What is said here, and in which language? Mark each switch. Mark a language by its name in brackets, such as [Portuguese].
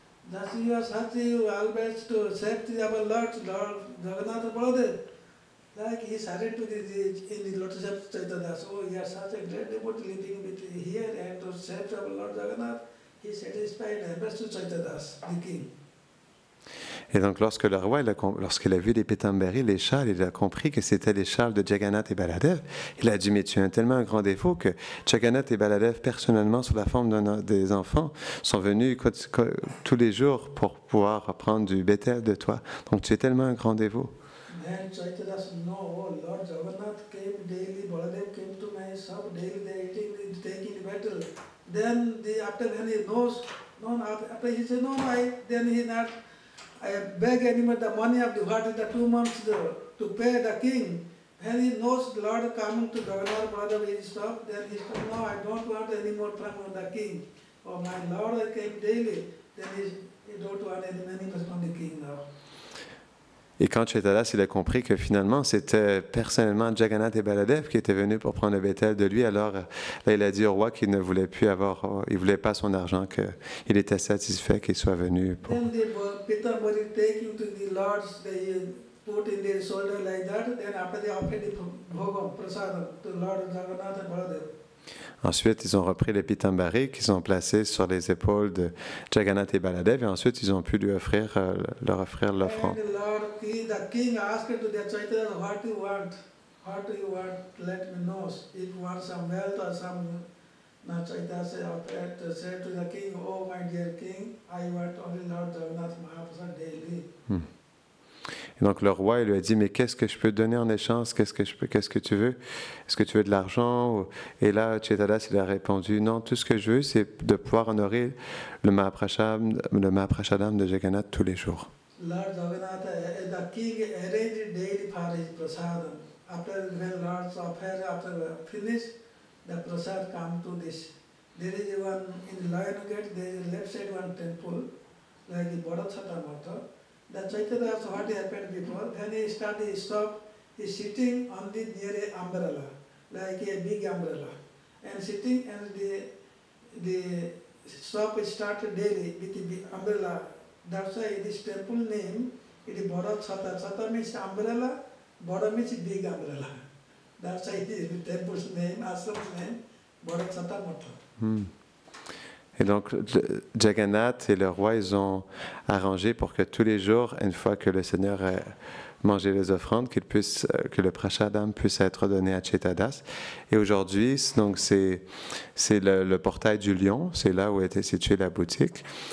[English] Thus you are such always to serve our Lord Jagannath Baladev. Like he started to in the lotus of Chaitanya, oh, you are such a great devotee living with here and to serve our Lord Jagannath. He satisfied and best to Chaitanya, the king. [French] Et donc, lorsque le roi, lorsqu'il a vu les pitambari, les châles, il a compris que c'était les châles de Jagannath et Baladev. Il a dit, mais tu as tellement un grand défaut que Jagannath et Baladev, personnellement, sous la forme des enfants, sont venus tous les jours pour pouvoir prendre du bétail de toi. Donc, tu es tellement un grand défaut. [English] Then Chaitanya said, no, oh, Lord Jagannath came daily, Baladev came to my shop daily, they taking the battle. Then after when he knows, after he said, no, then he not, I beg anymore the money of the what is the 2 months to pay the king. When he knows the Lord coming to Jagannath Baladev, he stopped, then he said, no, I don't want any more from the king. Oh, my Lord came daily, then he don't want any money from the king now. [French] Et quand Chaitanya il a compris que finalement c'était personnellement Jagannath et Baladev qui étaient venus pour prendre le bétail de lui, alors là il a dit au roi qu'il ne voulait plus il voulait pas son argent, qu'il était satisfait qu'il soit venu pour... [English] Then the Pitambari taking to the lords, they put in their shoulder like that, then after they offered the bhogam, prasadam, to Lord Jagannath and Baladev. [French] Ensuite, ils ont repris les pitambari qu'ils ont placés sur les épaules de Jagannath et Baladev, et ensuite ils ont pu leur offrir l'offrande. [English] The king asked to the Chaitanya, what do you want? What do you want? Let me know. If you want some wealth or some... Now Chaitanya said to the king, oh my dear king, I want only Lord Jagannath Mahaprasad daily. [French] Et donc le roi il lui a dit, mais qu'est-ce que je peux te donner en échange? Qu'est-ce que tu veux? Est-ce que tu veux de l'argent? Et là Chaitanya il a répondu, non, tout ce que je veux c'est de pouvoir honorer le Mahaprashadam de Jagannath tous les jours. [English] Lord Jagannath, the king arranged daily for his prasadam. After when Lord's affair after finished, the prasad come to this. There is one in the Lion Gate, there is left side one temple, like the Bodhisattva Mata. The Chaitanya, what happened before, when he started, he stopped, he is sitting on the near a umbrella, like a big umbrella. And sitting and the shop started daily with the umbrella. That's why this temple name, it is Bodhisattva. Sattva means umbrella, Bodha means big umbrella. That's why it is the temple's name, ashram's name, Bodhisattva Mata. [French] Et donc, Jagannath et le roi, ils ont arrangé pour que tous les jours, une fois que le Seigneur a mangé les offrandes, que le prashadam puisse être donné à Chaitanya. Et aujourd'hui, donc c'est le portail du lion, c'est là où était située la boutique.